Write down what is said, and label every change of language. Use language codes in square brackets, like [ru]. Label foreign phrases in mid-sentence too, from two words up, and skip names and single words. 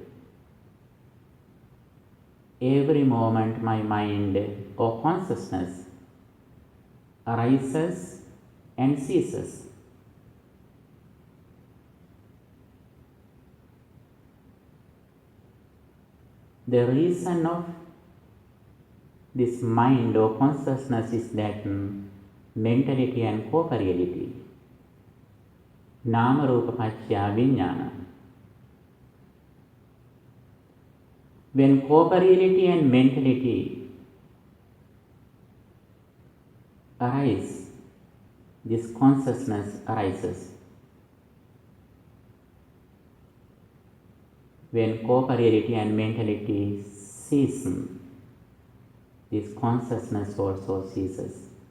[en] Every moment my mind or consciousness arises and ceases. The reason of this mind or consciousness is that mentality and corporeality. [pi] Nama rupa paccaya vijnana. [en] When corporeality and mentality arise, this consciousness arises. When corporeality and mentality cease, this consciousness also ceases.